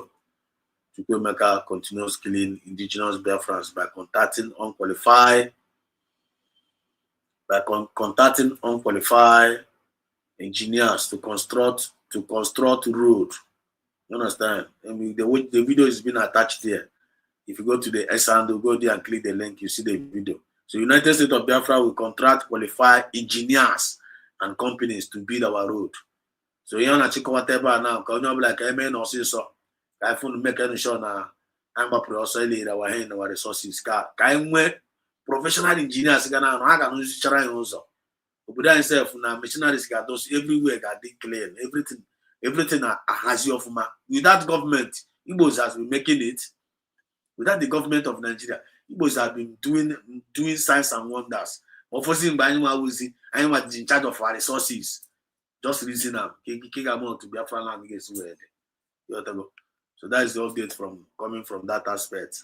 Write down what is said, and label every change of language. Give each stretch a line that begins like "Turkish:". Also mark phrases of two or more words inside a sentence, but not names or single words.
English: Chukwemeka continues killing indigenous Biafrans by contacting unqualified engineers to construct road. You understand? I mean, the video is being attached there. If you go to the S handle, go there and click the link, you see the video. So United States of Biafra will contract qualified engineers and companies to build our road. So you
Igbo: na chikọwata ebe a now ka onye ọbụla ka eme na ọsịsọ ka anyị fụnụ
English: make sure
Igbo: na anyị gbapụrụ ọsọ ilere
English: our hand our resources
Igbo: ka anyị nwee
English: professional engineers
Igbo: ga na ha ga nụzichara anyị ụzọ obodo anyị sef na machineries ga-adosi everywhere ga-adị
English: clean everything
Igbo: ahazi ọfụma.
English: Without government, Igbos has been making it. Without the government of Nigeria, Igbos have been doing signs and wonders. Of course, in charge of our resources. Just reason now. To Biafra land against where. So that is the update coming from that aspect.